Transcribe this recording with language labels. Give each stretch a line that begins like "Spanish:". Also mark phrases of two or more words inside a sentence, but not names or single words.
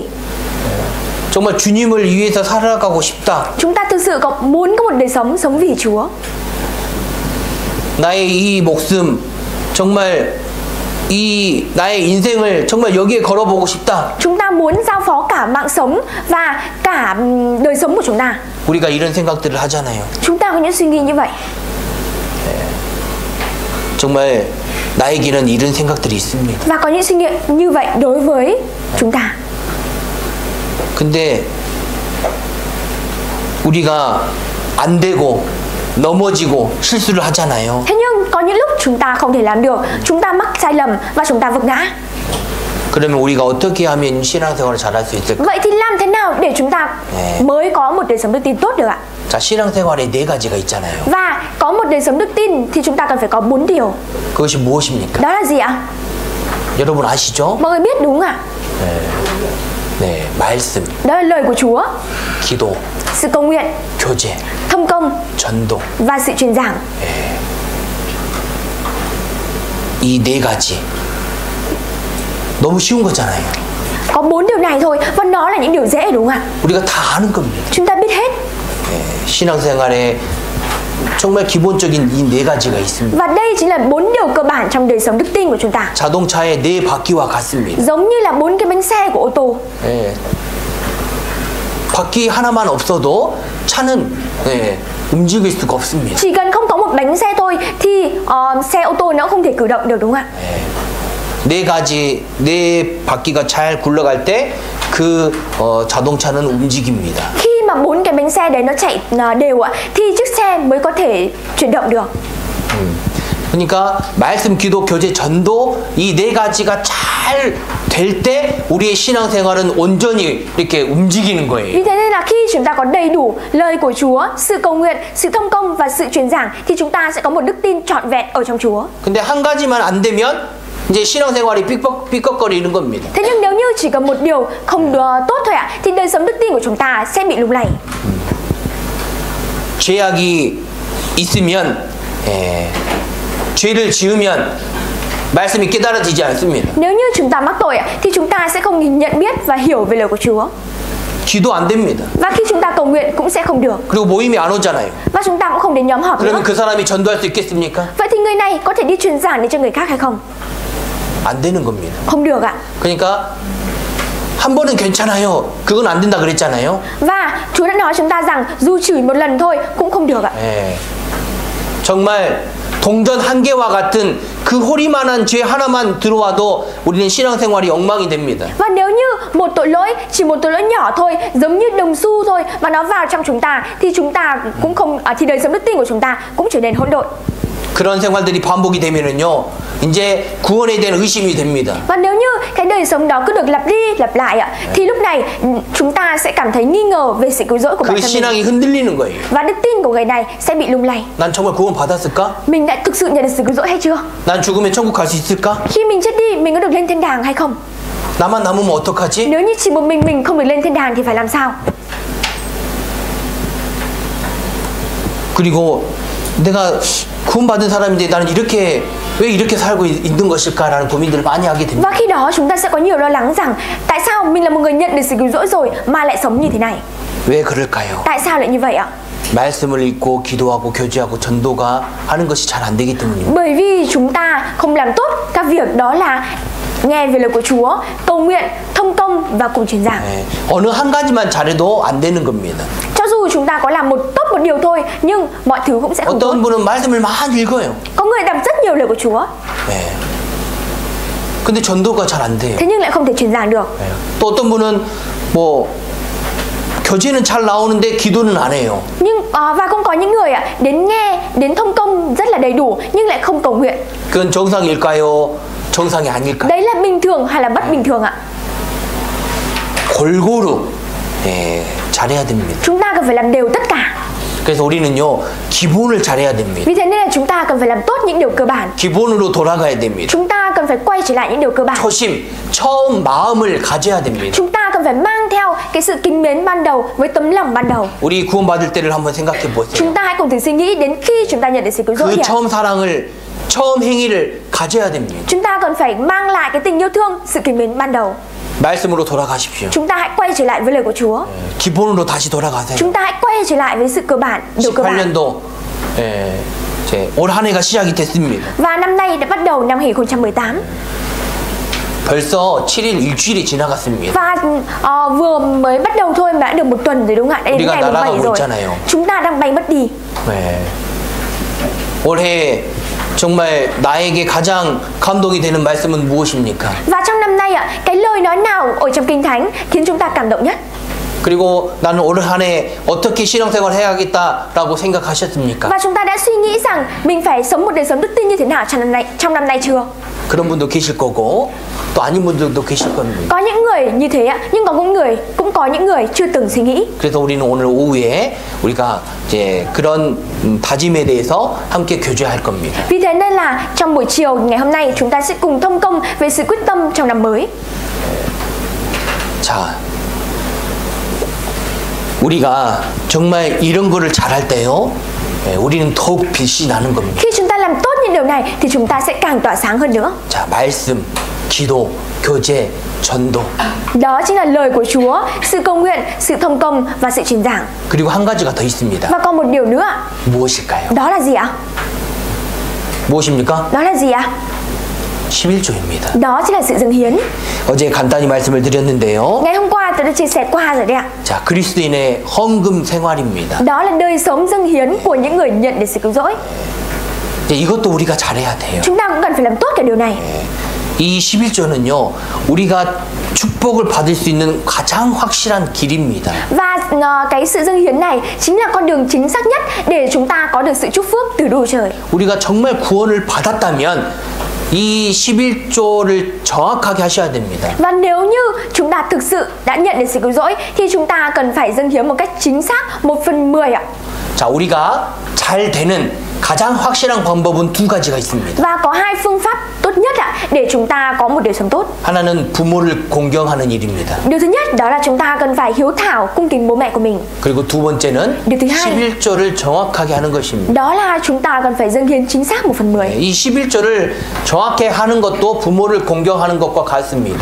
Korean: 정말 주님을 위해서 살아가고 싶다.
Vietnamese: Chúng ta thực sự muốn có một đời sống vì Chúa.
Korean: 나의 이 목숨 정말 나의 인생을 정말 여기에 걸어보고 싶다.
Vietnamese: Chúng ta muốn giao phó cả mạng sống và cả đời sống của chúng ta.
Korean: 우리가 이런 생각들을 하잖아요.
Vietnamese: Chúng ta có những suy nghĩ như vậy.
Korean: 정말 나에게는 이런 생각들이 있습니다.
Vietnamese: Và có những suy nghĩ như vậy đối với chúng ta.
Korean: 근데 우리가 안 되고 넘어지고 실수를 하잖아요.
Vietnamese: Thế nhưng có những lúc chúng ta không thể làm được, chúng ta mắc sai lầm và chúng ta vấp ngã.
Korean: 그러면 우리가 어떻게 하면 신앙생활을 잘할 수 있을까?
Vietnamese: Vậy thì làm thế nào để chúng ta mới có một đời sống đức tin tốt được ạ?
Korean: 자, 신앙생활에 4가지가 있잖아요.
Vietnamese: Và có một đời sống đức tin thì chúng ta cần phải có 4 điều.
Korean: 그것이 무엇입니까?
Vietnamese: Đó là gì ạ?
Korean: 여러분 아시죠?
Vietnamese: Mọi người biết đúng ạ?
Korean: 네, 말씀,
Vietnamese: Đó là lời của Chúa,
Korean: 기도,
Vietnamese: sự cầu nguyện,
Korean: 교제,
Vietnamese: thông công
Korean: 전도.
Vietnamese: và sự truyền giảng.
Korean: 이 4가지 너무 쉬운 거잖아요.
Vietnamese: Có 4 điều này thôi và nó là những điều dễ đúng không ạ?
Korean: 우리가 다 아는 겁니다.
Vietnamese: Chúng ta biết hết.
Korean: 신앙생활에 정말 기본적인 이 네 가지가 있습니다.
Vietnamese: Và đây chính là 4 điều cơ bản trong đời sống đức tin của chúng ta.
Korean: 자동차의 네 바퀴와 같습니다.
Vietnamese: Giống như là 4 cái bánh xe của ô tô.
Korean: 예. 바퀴 하나만 없어도 차는 움직일 수가 없습니다.
Vietnamese: Chỉ cần không có một bánh xe thôi thì xe ô tô nó không thể cử động được, đúng không ạ?
Korean: 네 가지 네 바퀴가 잘 굴러갈 때 그 자동차는 움직입니다.
Vietnamese: Khi mà 4 cái bánh xe đấy nó chạy đều ạ thì chiếc xe mới có thể chuyển động được.
Korean: 그러니까 말씀, 기도, 교제, 전도 이 네 가지가 잘 될 때 우리의 신앙생활은 온전히 이렇게 움직이는 거예요.
Vietnamese: Vì thế nên là khi chúng ta có đầy đủ lời của Chúa, sự cầu nguyện, sự thông công và sự truyền giảng thì chúng ta sẽ có một đức tin trọn vẹn ở trong Chúa.
Korean: 근데 한 가지만 안 되면 이제 신앙생활이 삐걱거리는 겁니다.
Vietnamese: Thế nhưng nếu như chỉ cần một điều không tốt thôi ạ thì đời sống đức tin của chúng ta sẽ bị lung lay.
Korean: 죄악이 있으면 죄를 지으면 말씀이 깨달아지지 않습니다.
Vietnamese: Nếu như chúng ta mắc tội ạ thì chúng ta sẽ không nhận biết và hiểu về lời của Chúa.
Korean: 기도 안 됩니다.
Vietnamese: Và khi chúng ta cầu nguyện cũng sẽ không được.
Korean: 그리고 모임이 안 오잖아요.
Vietnamese: Và chúng ta cũng không đến nhóm họp nữa.
Korean: 그러면 그 사람이 전도할 수 있겠습니까?
Vietnamese: Vậy thì người này có thể đi truyền giảng đến cho người khác hay không?
Korean: 안 되는 겁니다.
Vietnamese: Không được ạ.
Korean: 그러니까 한 번은 괜찮아요. 그건 안 된다 그랬잖아요.
Vietnamese: Và Chúa đã nói chúng ta rằng dù chửi một lần thôi cũng không được ạ.
Korean: 정말 동전 한 개와 같은 그 호리만한 죄 하나만 들어와도 우리는 신앙생활이 엉망이 됩니다.
Vietnamese: Và nếu như một tội lỗi, chỉ một tội lỗi nhỏ thôi, giống như đồng xu thôi mà nó vào trong chúng ta thì chúng ta cũng không thì đời sống đức tin của chúng ta cũng trở nên hỗn độn.
Korean: 그런 생활들이 반복이 되면은요, 이제 구원에 대한 의심이 됩니다.
Vietnamese: Và nếu như cái đời sống đó cứ được lặp đi lặp lại ạ, thì lúc này chúng ta sẽ cảm thấy nghi ngờ về sự cứu rỗi của bản 그 thân mình.
Korean: 신앙이 흔들리는 거예요.
Vietnamese: Và đức tin của người này sẽ bị lung lay.
Korean: 난 정말 구원 받았을까?
Vietnamese: Mình đã thực sự nhận được sự cứu rỗi hay chưa?
Korean: 난 죽으면 천국 갈 수 있을까?
Vietnamese: Khi mình chết đi, mình có được lên thiên đàng hay không?
Korean: 나만 남으면 어떡하지?
Vietnamese: Nếu như chỉ một mình không được lên thiên đàng thì phải làm sao?
Korean: 그리고 내가 구원받은 사람인데 나는 왜 이렇게 살고 있는 것일까라는 고민들을 많이 하게 됩니다.
Vietnamese: Và khi đó chúng ta sẽ có nhiều lo lắng rằng tại sao mình là một người nhận được sự cứu rỗi rồi mà lại sống như thế này?
Korean: 왜 그럴까요?
Vietnamese: Tại sao lại như vậy ạ?
Korean: 말씀을 읽고 기도하고 교제하고 전도가 하는 것이 잘 안 되기 때문입니다.
Vietnamese: Bởi vì chúng ta không làm tốt các việc đó là nghe về lời của Chúa, cầu nguyện, thông công và cùng truyền giảng.
Korean: 어느 한 가지만 잘해도 안 되는 겁니다.
Vietnamese: Cho dù chúng ta có làm tốt một điều thôi nhưng mọi thứ cũng sẽ không tốt.
Korean: 어떤 분은 말씀을 많이 읽어요.
Vietnamese: Có người đọc rất nhiều lời của Chúa.
Korean: 근데 전도가 잘 안 돼요.
Vietnamese: Thế nhưng lại không thể truyền giảng được.
Korean: 또 어떤 분은 뭐 교제는 잘 나오는데 기도는 안 해요.
Vietnamese: Nhưng và cũng có những người ạ đến nghe, đến thông công rất là đầy đủ nhưng lại không cầu nguyện.
Korean: 그건 정상일까요? 정상이 아닐까요?
Vietnamese: Đấy là bình thường hay là bất bình thường ạ?
Korean: 골고루 잘해야 됩니다.
Vietnamese: Chúng ta cần phải làm đều tất cả.
Korean: 그래서 우리는요 기본을 잘해야 됩니다.
Vietnamese: Vì thế nên là chúng ta cần phải làm tốt những điều cơ bản.
Korean: 기본으로 돌아가야 됩니다.
Vietnamese: Chúng ta cần phải quay trở lại những điều cơ bản.
Korean: 초심, 처음 마음을 가져야 됩니다.
Vietnamese: Chúng ta cần phải mang theo cái sự kính mến ban đầu với tấm lòng ban đầu.
Korean: 우리 구원받을 때를 한번 생각해 보세요.
Vietnamese: Chúng ta hãy cùng thử suy nghĩ đến khi chúng ta nhận được sự cứu rỗi.
Korean: 그 처음 사랑을, 처음 행위를 가져야 됩니다.
Vietnamese: Chúng ta cần phải mang lại cái tình yêu thương, sự kính mến ban đầu.
Korean: 말씀으로 돌아가십시오.
Vietnamese: Chúng ta hãy quay trở lại với lời của Chúa.
Korean: 기본으로 다시 돌아가세요.
Vietnamese: Chúng ta hãy quay trở lại với sự cơ bản, điều cơ bản.
Korean: 18년도 이제 올 한 해가 시작이 됐습니다.
Vietnamese: Và năm nay đã bắt đầu năm 2018.
Korean: 벌써 7일 일주일이 지나갔습니다.
Vietnamese: Và vừa mới bắt đầu thôi mà đã được một tuần rồi đúng không ạ? Đã đến ngày mùng 7 rồi. Chúng ta đang bay mất đi.
Korean: 올해 정말 나에게 가장 감동이 되는 말씀은 무엇입니까?
Vietnamese: Và trong năm nay ạ, cái lời nói nào ở trong Kinh Thánh khiến chúng ta cảm động nhất?
Korean: 그리고 나는 올 한 해 어떻게 신앙생활 해야겠다라고 생각하셨습니까?
Vietnamese: Và chúng ta đã suy nghĩ rằng mình phải sống một đời sống đức tin như thế nào trong năm nay chưa?
Korean: 그런 분도 계실 거고 또 아닌 분들도 계실 겁니다.
Vietnamese: Có những người như thế ạ, nhưng cũng có những người chưa từng suy nghĩ.
Korean: 그래서 우리는 오늘 오후에 우리가 이제 그런 다짐에 대해서 함께 교제할 겁니다.
Vietnamese: Vì thế nên là trong buổi chiều ngày hôm nay chúng ta sẽ cùng thông công về sự quyết tâm trong năm mới.
Korean: 자, 우리가 정말 이런 거를 잘할 때요, 우리는 더욱 빛이 나는 겁니다.
Vietnamese: Khi chúng ta làm tốt những điều này thì chúng ta sẽ càng tỏa sáng hơn nữa.
Korean: 자, 말씀, 기도, 교제, 전도.
Vietnamese: Đó chính là lời của Chúa, sự cầu nguyện, sự thông công và sự truyền giảng.
Korean: 그리고 한 가지가 더 있습니다.
Vietnamese: Và còn một điều nữa.
Korean: 무엇일까요?
Vietnamese: Đó là gì ạ?
Korean: 무엇입니까?
Vietnamese: Đó là gì ạ?
Korean: 11조입니다.
Vietnamese: Đó chính là sự dâng hiến.
Korean: 어제 간단히 말씀을 드렸는데요.
Vietnamese: Ngày hôm qua tôi đã chia sẻ qua rồi đấy ạ.
Korean: 자, 그리스도인의 헌금 생활입니다.
Vietnamese: Đó là đời sống dâng hiến của những người nhận được sự cứu rỗi.
Korean: 이것도 우리가 잘해야 돼요.
Vietnamese: Chúng ta cũng cần phải làm tốt cái điều này.
Korean: 이 11조는요, 우리가 축복을 받을 수 있는 가장 확실한 길입니다.
Vietnamese: Và cái sự dâng hiến này chính là con đường chính xác nhất để chúng ta có được sự chúc phước từ Đức Chúa Trời.
Korean: 우리가 정말 구원을 받았다면 이 11조를 정확하게 하셔야 됩니다.
Vietnamese: Và nếu như chúng ta thực sự đã nhận được sự cứu rỗi thì chúng ta cần phải dâng hiến một cách chính xác 1/10 ạ.
Korean: 자, 우리가 잘 되는 가장 확실한 방법은 두 가지가 있습니다.
Vietnamese: Và có hai phương pháp tốt nhất ạ để chúng ta có một đời sống tốt.
Korean: 하나는 부모를 공경하는 일입니다.
Vietnamese: Điều thứ nhất đó là chúng ta cần phải hiếu thảo cung kính bố mẹ của mình.
Korean: 그리고 두 번째는
Vietnamese: điều thứ hai
Korean: 11조를 정확하게 하는 것입니다.
Vietnamese: đó là chúng ta cần phải dâng hiến chính xác 1/10.
Korean: 이 11조를 정확히 하는 것도 부모를 공경하는 것과 같습니다.